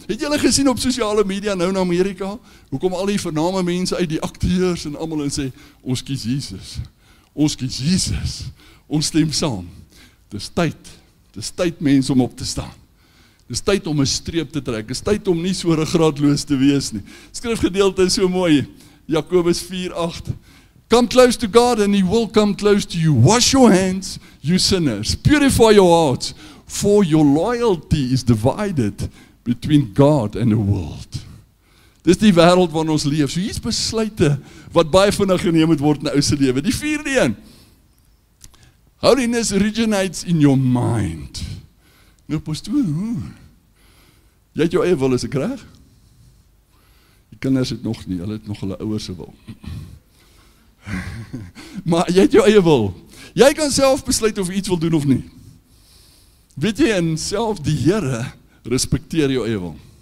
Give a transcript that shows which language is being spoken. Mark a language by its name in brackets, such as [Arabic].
[Afrikaans] Het julle gesien op sosiale media nou in Amerika, hoe kom al die vername mense uit, die akteurs en almal en sê, ons kies Jesus. Ons kies Jesus. Ons stem saam. Dis tyd mense om op te staan. Dis tyd om 'n streep te trek. Dis tyd om nie so ruggraatloos te wees nie. Skrifgedeelte is so mooi. Jakobus 4:8. [English] Come close to God and He will come close to you. Wash your hands, you sinners. Purify your hearts, for your loyalty is divided between God and the world. [Afrikaans] Dis die wêreld waarin ons leef. So hier's besluite wat baie vinnig geneem moet word in 'n ou se lewe. Die 4de een. [English] Holiness originates in your mind. [Afrikaans] Nou pastoor, jy het jou eie wil, is ek reg? Die kinders het nog nie, hulle het nog hulle ouers se wil. Maar jy het jou eie wil. Jy kan self besluit of jy iets wil doen of nie. Weet jy, en self die Here respekteer jou eie wil.